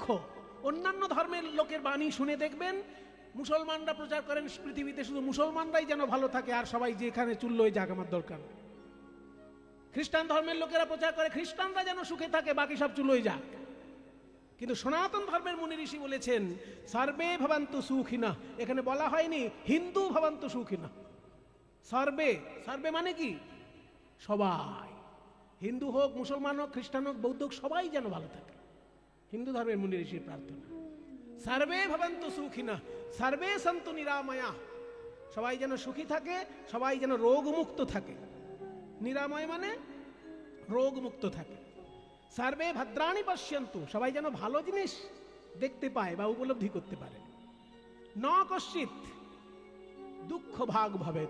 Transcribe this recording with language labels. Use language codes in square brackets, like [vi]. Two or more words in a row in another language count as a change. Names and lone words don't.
[bn] অন্যান্য ধর্মের লোকের বাণী শুনে দেখবেন, মুসলমানরা প্রচার করেন পৃথিবীতে শুধু মুসলমানরাই যেন ভালো থাকে আর সবাই যেখানে চুল্লোয় যাক, আমার দরকার। খ্রিস্টান ধর্মের লোকেরা প্রচার করে খ্রিস্টানরা যেন সুখে থাকে, বাকি সব চুলোয় যাক। কিন্তু সনাতন ধর্মের মুনি ঋষি বলেছেন [sa] সর্বে ভবন্তু সুখিনঃ। [bn] এখানে বলা হয়নি [sa] হিন্দু ভবন্তু সুখিনঃ। [bn] সর্বে, সর্বে মানে কি? সবাই, হিন্দু হোক, মুসলমান হোক, খ্রিস্টান হোক, বৌদ্ধ হোক, সবাই যেন ভালো থাকে। হিন্দু ধর্মের মুনি ঋষির প্রার্থনা। [sa] সর্বে ভবন্তু সুখিনঃ সর্বে সন্তু নিরাময়াঃ। [bn] সবাই যেন সুখী থাকে, সবাই যেন রোগমুক্ত থাকে। নিরাময় মানে রোগমুক্ত থাকে। [sa] সর্বে ভদ্রাণি পশ্যন্তু। [bn] সবাই যেন ভালো জিনিস দেখতে পায় বা উপলব্ধি করতে পারে। [sa] ন কশ্চিৎ দুঃখ ভাগ ভবেৎ।